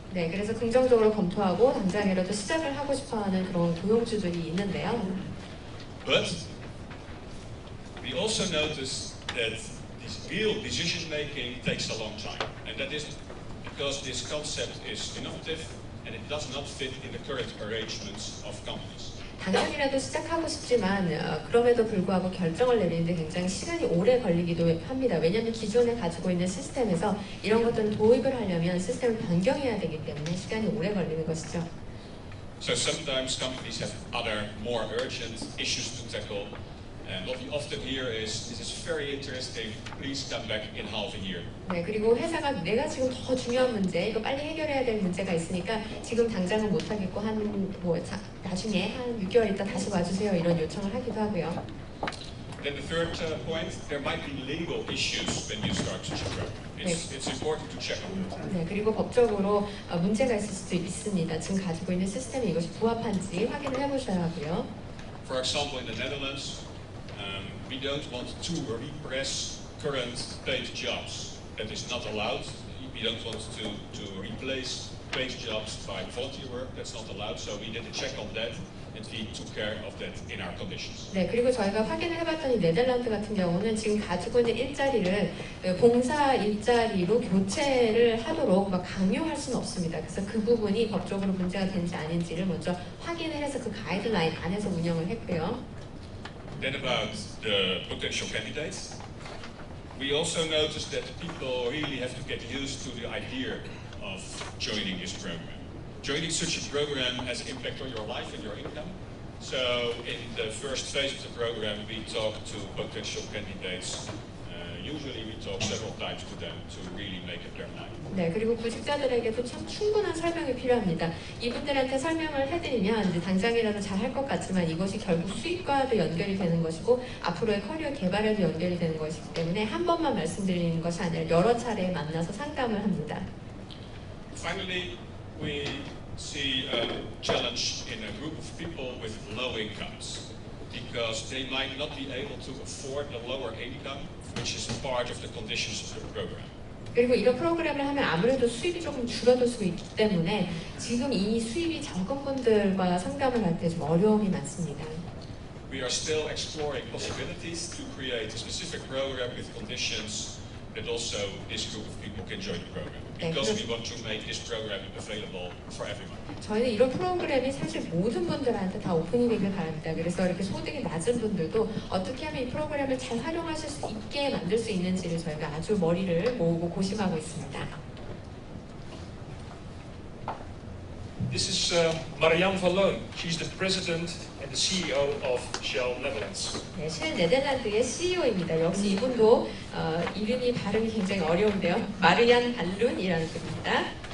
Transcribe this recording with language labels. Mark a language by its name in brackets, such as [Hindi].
[Korean] 네, 그래서 긍정적으로 검토하고 당장이라도 시작을 하고 싶어하는 그런 고용주들이 있는데요. [English] But we also notice that this real decision making takes a long time, and that is because this concept is innovative and it does not fit in the current arrangements of companies. [Korean] 당장이라도 시작하고 싶지만 그럼에도 불구하고 결정을 내리는데 굉장히 시간이 오래 걸리기도 합니다. 왜냐하면 기존에 가지고 있는 시스템에서 이런 것들을 도입을 하려면 시스템을 변경해야 되기 때문에 시간이 오래 걸리는 것이죠. [English] So sometimes companies have other more urgent issues to tackle, and what we often hear is, "This is very interesting. Please come back in half a year." [Korean] 네, 그리고 회사가 내가 지금 더 중요한 문제, 이거 빨리 해결해야 될 문제가 있으니까 지금 당장은 못 하겠고 나중에 한 6개월 있다 다시 와주세요 이런 요청을 하기도 하고요. [English] Then the third point, there might be legal issues when you start such a program. It's important to check on that. [Korean] 네, 그리고 법적으로 문제가 있을 수도 있습니다. 지금 가지고 있는 시스템이 이것이 부합한지 확인을 해보셔야 하고요. [English] For example, in the Netherlands, we don't want to repress current paid jobs. That is not allowed. We don't want to replace paid jobs by volunteer work. That's not allowed. So we did a check on that, and we took care of that in our conditions. [Korean] 네, 그리고 저희가 확인을 해봤더니 네덜란드 같은 경우는 지금 가지고 있는 일자리를 봉사 일자리로 교체를 하도록 막 강요할 수는 없습니다. 그래서 그 부분이 법적으로 문제가 되는지 아닌지를 먼저 확인을 해서 그 가이드라인 안에서 운영을 했고요. [English] Then about the potential candidates, we also noticed that people really have to get used to the idea of joining this program. Joining such a program has an impact on your life and your income. So in the first phase of the program, we talk to potential candidates. Usually we talk several times to them to really make up their mind. [Korean] 네, 그리고 구직자들에게도 참 충분한 설명이 필요합니다. 이분들한테 설명을 해드리면 이제 당장이라도 잘 할 것 같지만 이것이 결국 수익과도 연결이 되는 것이고 앞으로의 커리어 개발에도 연결이 되는 것이기 때문에 한 번만 말씀드리는 것이 아니라 여러 차례 만나서 상담을 합니다. [English] Finally, we see a challenge in a group of people with low incomes because they might not be able to afford the lower income, which is part of the conditions of the program. [Korean] 그리고 이런 프로그램을 하면 아무래도 수입이 조금 줄어들 수 있기 때문에 지금 이 수입이 적은 분들과 상담을 할 때 좀 어려움이 많습니다. [English] We are still exploring possibilities to create a specific program with conditions that also this group of people can join the program. Because we want to make this program available for everyone. [Korean] 저희는 이런 프로그램이 사실 모든 분들한테 다 오픈이 되길 바랍니다. 그래서 이렇게 소득이 낮은 분들도 어떻게 하면 이 프로그램을 잘 활용하실 수 있게 만들 수 있는지를 저희가 아주 머리를 모으고 고심하고 있습니다. [English] This is Marianne van Loon. She's the president and the CEO of Shell Netherlands. [Korean] 네, 쉘 네덜란드의 CEO입니다. 역시 이분도 이름이 발음이 굉장히 어려운데요. 마르얀 발룬이라는 분입니다.